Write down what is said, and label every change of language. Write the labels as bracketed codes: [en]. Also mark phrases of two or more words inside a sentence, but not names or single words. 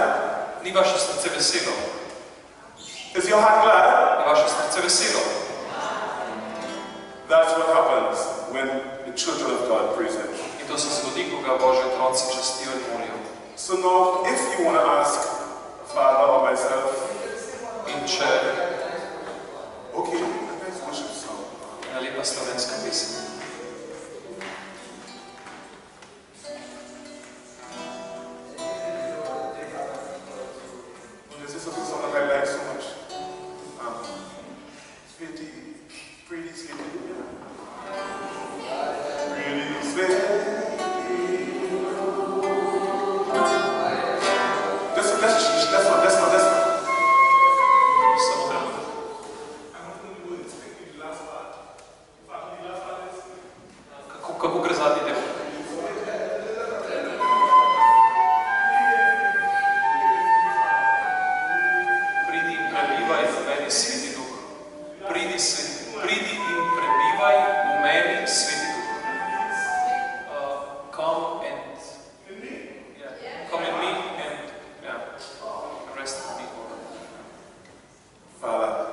[sl] Ni vaše srce veselo? [en] Is your heart glad? [sl] Je vaše srce veselo? [en] That's what happens when the children of God praise Him. [sl] In to se zgodi, ko ga Božji otroci častijo in molijo. [en] So now, if you want to ask Father or myself, [sl] In če [en] okay, let's worship song. [sl] ena lepa slovenska pesem. [en] This is a song that I like so much. Pretty sweetie. Pretty sweetie. This one. [sl] Samo trenutek. Kako gre zadnji del? Pridi in prebivaj v meni, Sveti Duh. Pridi in prebivaj v meni, Sveti Duh. [en] Come in me and rest in me, Lord. Father,